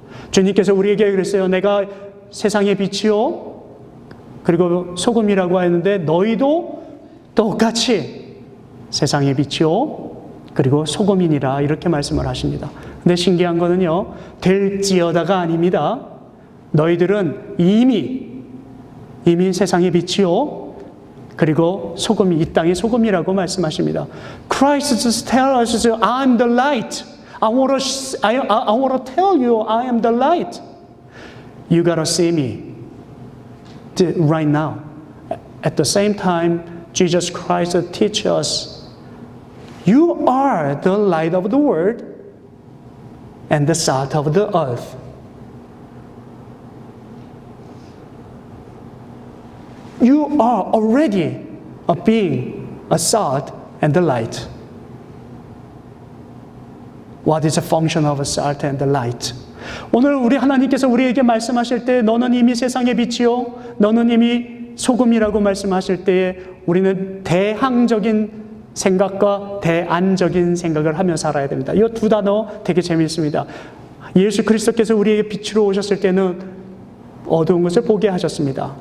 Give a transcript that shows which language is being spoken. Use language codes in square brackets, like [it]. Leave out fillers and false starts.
[ko] 주님께서 우리에게 그랬어요. 내가 세상의 빛이요 그리고 소금이라고 하는데 너희도 똑같이 세상의 빛이요 그리고 소금이니라 이렇게 말씀을 하십니다. 근데 신기한 거는요, 될지어다가 아닙니다. 너희들은 이미 세상의 빛이요 그리고 소금이 이 땅의 소금이라고 말씀하십니다. [en] Christ just tells us, I'm the light. I want to tell you, I am the light. You gotta see me right now. At the same time, Jesus Christ teaches us, you are the light of the world and the salt of the earth. You are already a being, a salt and the light. What is the function of a salt and the light? [ko] 오늘 우리 하나님께서 우리에게 말씀하실 때 너는 이미 세상의 빛이요 너는 이미 소금이라고 말씀하실 때에 우리는 대항적인 생각과 대안적인 생각을 하며 살아야 됩니다. 이 두 단어 되게 재미있습니다. 예수 그리스도께서 우리에게 빛으로 오셨을 때는 어두운 것을 보게 하셨습니다.